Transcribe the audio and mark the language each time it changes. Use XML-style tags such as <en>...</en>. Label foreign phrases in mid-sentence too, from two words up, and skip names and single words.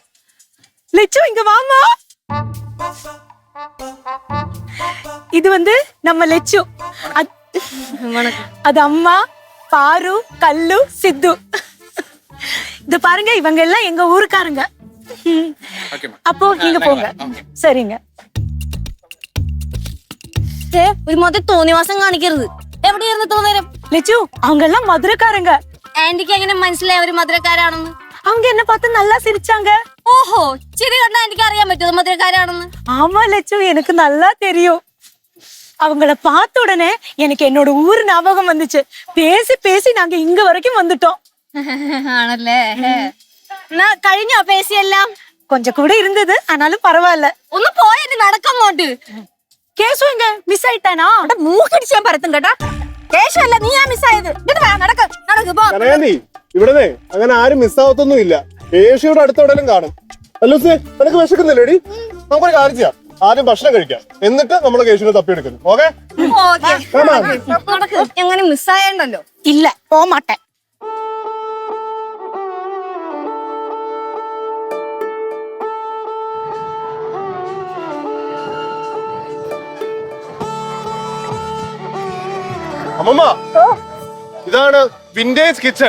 <ta>லட்சு இங்க வாமா. இது வந்து நம்ம லட்சு. அது அம்மா, பாரு, கல்லு, சித்து. இது பாருங்க, இவங்க எல்லாம் எங்க ஊருக்காரங்க. அப்போ நீங்க போங்க. சரிங்க.</ta> <ml>ഒരു തോന്നിവാസം കാണിക്കരുത്. എവിടെയായിരുന്നു തോന്നേരം? ലച്ചു,</ml> <ta>அவங்க எல்லாம் மதுரைக்காரங்க.</ta> <ml>ആന്റിക്ക് എങ്ങനെ മനസ്സിലായി അവര് മധുരക്കാരാണെന്ന്?</ml> <ta>அவங்க என்ன பார்த்து நல்லா சிரிச்சாங்க.</ta> <ml>ഓഹോ, ചിരി കണ്ടാ എനിക്ക് അറിയാൻ പറ്റുമോ മധുരക്കാരാണെന്ന്?</ml> <ta>ஆமா லட்சு, எனக்கு நல்லா தெரியும். அவங்கள பார்த்த உடனே எனக்கு என்னோட ஊர் ஞாபகம் வந்துச்சு. பேசி பேசி நாங்க இங்க வரைக்கும் வந்துட்டோம்.</ta> <ml>ആണല്ലേ? എന്നാ കഴിഞ്ഞോ പേശിയെല്ലാം?</ml> <ta>கொஞ்சம் கூட இருந்தது, ஆனாலும் பரவாயில்ல.</ta> <ml>ഒന്ന് പോയിട്ട് നടക്കങ്ങോട്ട്. കേശു എങ്ക മിസ് ആയിട്ടാനാ? മൂക്കടിച്ച് ഞാൻ പരത്തും കേട്ടാ. കേശു അല്ല, നീയാ മിസ് ആയത്. നടക്ക് പോ. ഇവിടെ അങ്ങനെ ആരും മിസ്സാവത്തൊന്നും ഇല്ല. കേശുവിടെ അടുത്തോടെല്ലാം കാണും. അല്ലൂസേ, നിനക്ക് വിശക്കുന്നില്ലേടി? നമുക്കൊരു കാര്യം ചെയ്യാം, ആദ്യം ഭക്ഷണം കഴിക്കാം, എന്നിട്ട് നമ്മൾ കേശുവിനെ തപ്പിയെടുക്കുന്നു. ഓക്കെ? നടക്ക്. എങ്ങനെ മിസ്സായണ്ടല്ലോ?</ml> <ta>இல்ல, போக மாட்டேன்.</ta> <ml>അമ്മമ്മ, ഇതാണ്</ml> <en>vintage kitchen.</en>